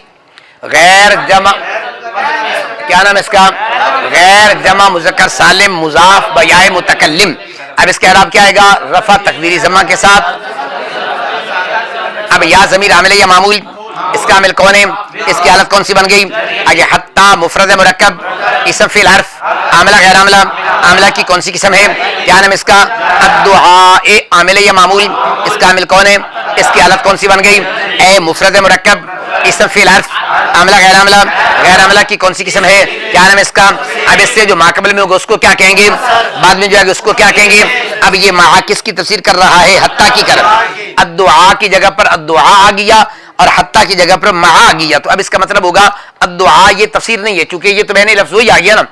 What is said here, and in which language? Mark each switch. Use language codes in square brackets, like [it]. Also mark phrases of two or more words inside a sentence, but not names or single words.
[ur] غیر جمع. کیا نام ہے اس کا؟ غیر جمع مذکر سالم مضاف بیائے متکلم. اب اس کا اعراب کیا آئے گا؟ رفع تقدیری ضمہ کے ساتھ. اب یا ضمیر عامل یا معمول. اس کا عامل کون ہے؟ اس کی حالت کون سی بن گئی؟ آگے حتی مفرد مرکب اسم فعل حرف عاملہ غیر عاملہ. عاملہ کی کون سی قسم ہے؟ کیا نام اس کا؟ الدعاء عامل یا معمول. اس کا عامل کون ہے؟ اس کی حالت کون سی بن گئی؟ اے مفرد مرکب اسم فعل حرف عاملہ غیر عاملہ. غیر عاملہ کی کون سی قسم ہے؟ کیا نام اس کا؟ اب اس سے جو ماقبل میں ہوگا اس کو کیا کہیں گے؟ بعد میں جو ہے اس کو کیا کہیں گے؟ اب یہ مع کس کی تفسیر کر رہا ہے؟ حتی کی کر. الدعاء کی جگہ پر الدعاء آ گیا اور حتی کی جگہ پر مع آ گیا. تو اب اس کا مطلب ہوگا الدعاء یہ تفسیر نہیں ہے چونکہ یہ تو میں نے لفظ وہی آ گیا نا.